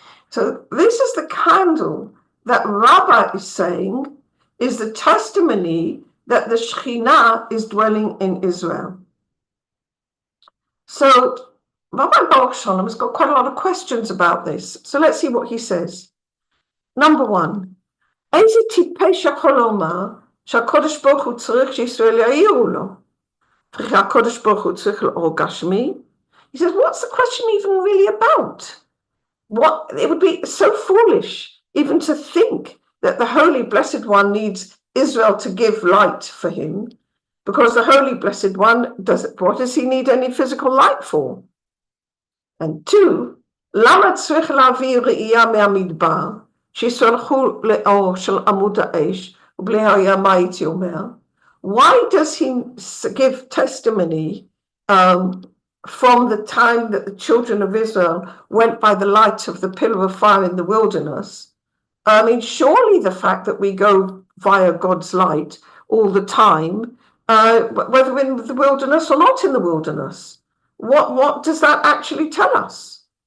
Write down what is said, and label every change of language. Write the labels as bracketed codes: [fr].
[en] So this is the candle that Rabbi is saying is the testimony that the Shekhinah is dwelling in Israel. So Rabbi Baruch Shalom has got quite a lot of questions about this. So let's see what he says. [he] Number one, איזה טיפש יכול לומר שהקדוש ברוך הוא צריך שישראל יאירו לו? והקדוש ברוך הוא צריך לאור גשמי? [en] He says, what's the question even really about? What, it would be so foolish even to think that the Holy Blessed One needs Israel to give light for him, because the Holy Blessed One what does he need any physical light for? [he] And two, למה צריך להביא ראייה מהמדבר, שיסלחו לאור של עמוד האש, ובלי היה מה הייתי אומר? [en] Why does he give testimony from the time that the children of Israel went by the light of the pillar of fire in the wilderness? I mean, surely the fact that we go via God's light all the time, whether in the wilderness or not in the wilderness, what does that actually tell us?